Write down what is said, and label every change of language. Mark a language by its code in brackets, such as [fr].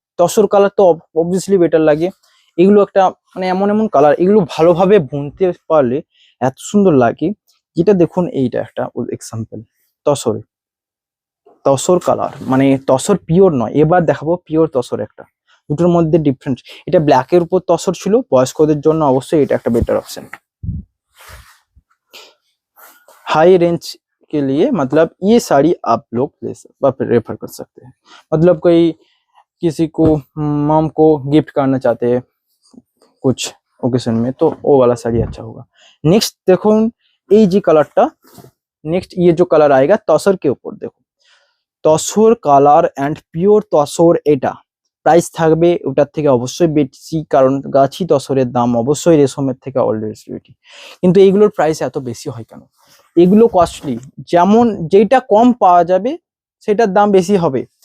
[bn] Tussar colour তো obviously better লাগে। এগুলো একটা মানে এমন এমন কালার, এগুলো ভালোভাবে বুনতে পারলে এত সুন্দর লাগে। যেটা দেখুন এইটা একটা এক্সাম্পল তসরে, তসর কালার মানে তসর পিওর নয়, এবার দেখাবো পিওর তসর একটা। দুটোর মধ্যে ডিফারেন্স, এটা ব্ল্যাকের উপর তসর ছিল, বয়স্কদের জন্য অবশ্যই এটা একটা বেটার অপশন। [hi] हाई रेंज के लिए मतलब ये साड़ी आप लोग रेफर कर सकते हैं। मतलब कोई किसी को मॉम को गिफ्ट करना चाहते हैं कुछ ओकेशन में, तो वो वाला साड़ी अच्छा होगा। नेक्स्ट देखो ये जी कलरটা, नेक्स्ट ये जो कलर आएगा तसर के ऊपर, देखो [bn] tussar colour and pure tussar, এটা প্রাইস থাকবে ওটার থেকে অবশ্যই বেশি, কারণ গাছি তসরের দাম অবশ্যই রেশমের থেকে অলরেডি বেশি। কিন্তু এইগুলোর প্রাইস এত বেশি হয় কেন? এগুলো কস্টলি, যেমন যেটা কম পাওয়া যাবে সেটার দাম বেশি হবে।